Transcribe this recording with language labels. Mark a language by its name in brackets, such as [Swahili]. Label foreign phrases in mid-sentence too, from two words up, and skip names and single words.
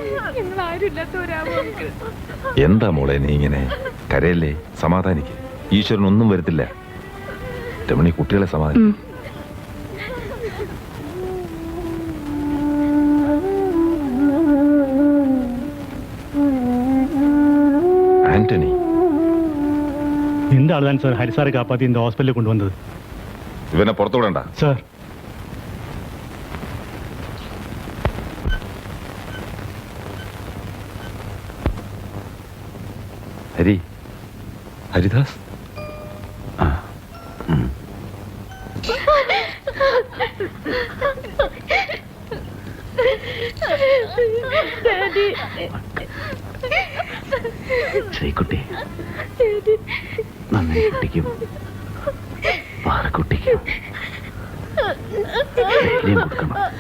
[Malayalam] എന്താ മോളെ നീ ഇങ്ങനെ കരയല്ലേ? സമാധാനിക്ക്. ഈശ്വരൻ ഒന്നും വരുത്തില്ല. രമണി, കുട്ടികളെ സമാധാനിക്കും. ആന്റണി, [Tamil] இந்த ஆளுதான் சார் ஹரிசாரை காப்பாத்தி இந்த ஹாஸ்பிட்டலுக்கு கொண்டு வந்தது. [Malayalam] ഇവനെ പുറത്തു വിടണ്ട [Tamil] சார். [Malayalam] ഹരിദാസ്. ശ്രീകുട്ടി, നന്ദി കുട്ടിക്കും പാറക്കുട്ടിക്കും കൊടുക്കണം.